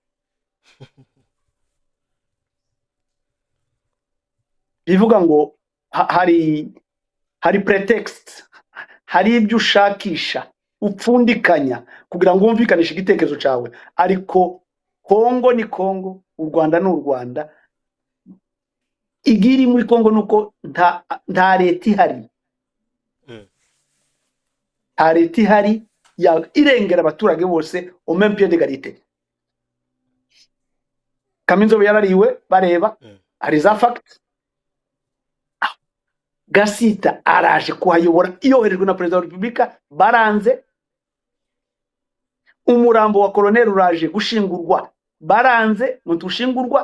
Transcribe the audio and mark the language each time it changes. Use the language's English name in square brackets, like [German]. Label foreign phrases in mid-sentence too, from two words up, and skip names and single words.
[Kinyarwanda] Bivuga ngo hari pretext, hari ibyo ushakisha upfundikanya kugira ngo wumvikanishe igitekerezo cyawe. Ariko Kongo ni Kongo, u Rwanda ni u Rwanda. Igiri muri Kongo nuko nta leta ihari, nta leta ihari irengera abaturage bose [French] au même pied d'égalité. [Kinyarwanda] Kaminzobe yarariwe bareba, hari za fact. Gasita araje kuhayobora yoherejwe na perezida wa repubulika, baranze. Umurambo wa koloneli uraje gushingurwa, baranze ngo tushingurwa.